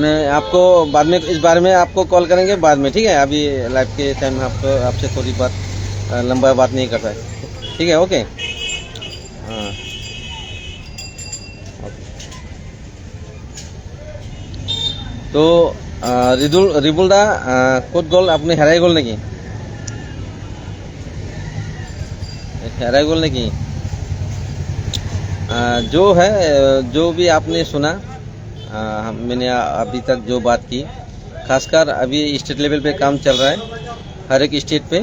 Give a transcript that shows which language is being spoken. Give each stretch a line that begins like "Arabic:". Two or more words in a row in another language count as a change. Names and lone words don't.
Hindi: मैं आपको बाद में इस बारे में आपको कॉल करेंगे बाद में, ठीक है। अभी लाइव के टाइम में आपसे थोड़ी बात लंबा बात नहीं करता है, ठीक है। ओके। हाँ तो
Assamese: ৰিবুল দা ক'ত গ'ল আপুনি? হেৰাই গ'ল নেকি?
Hindi: जो है, जो भी आपने सुना, मैंने अभी तक जो बात की, खासकर अभी स्टेट लेवल पे काम चल रहा है हर एक स्टेट पे।